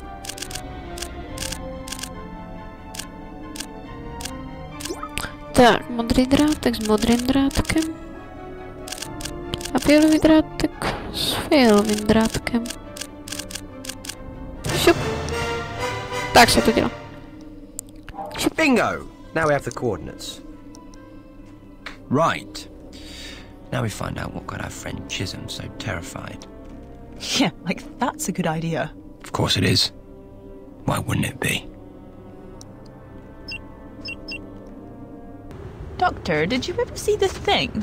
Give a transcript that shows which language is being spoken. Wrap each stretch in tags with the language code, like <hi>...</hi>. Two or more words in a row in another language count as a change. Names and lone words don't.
<cs>Tak, modrý drátek s modrým drátkem. A fialový drátek s fialovým drátkem. Šup. Tak se to dělá. Šup. Bingo!</cs> <en>Now we have the coordinates. Right. Now we find out what got our friend Chisholm so terrified. Yeah, like that's a good idea. Of course it is. Why wouldn't it be? Doctor, did you ever see the thing?</en>